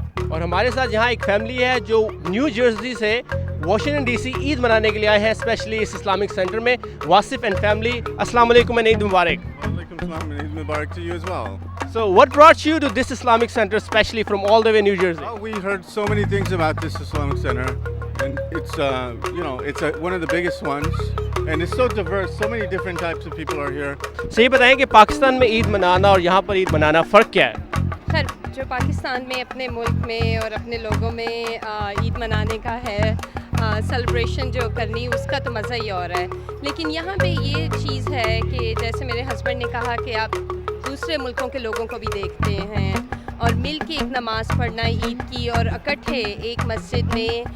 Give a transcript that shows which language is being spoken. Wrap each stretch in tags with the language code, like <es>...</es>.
<ur>اور ہمارے ساتھ یہاں ایک فیملی ہے جو نیو جرسی سے واشنگٹن ڈی سی عید منانے کے لیے آئے ہیں، اسپیشلی اس اسلامک سینٹر میں. واصف اینڈ فیملی، السلام علیکم and Eid Mubarak.</ur> <en>Eid Mubarak to you as well. So what brought you to this Islamic center, especially from all the way New Jersey? We heard so many things about this Islamic center, and it's one of the biggest ones, and it's so diverse. So many different types of people are here.</en> <ur>So یہ بتائیں کہ پاکستان میں عید منانا اور یہاں پر عید منانا فرق کیا ہے؟ سر، جو پاکستان میں اپنے ملک میں اور اپنے لوگوں میں عید منانے کا ہے، سیلیبریشن جو کرنی، اس کا تو مزہ ہی اور ہے. لیکن یہاں پہ یہ چیز ہے کہ جیسے میرے ہسبینڈ نے کہا کہ آپ دوسرے ملکوں کے لوگوں کو بھی دیکھتے ہیں، اور مل کے ایک نماز پڑھنا عید کی اور اکٹھے ایک مسجد میں.</ur>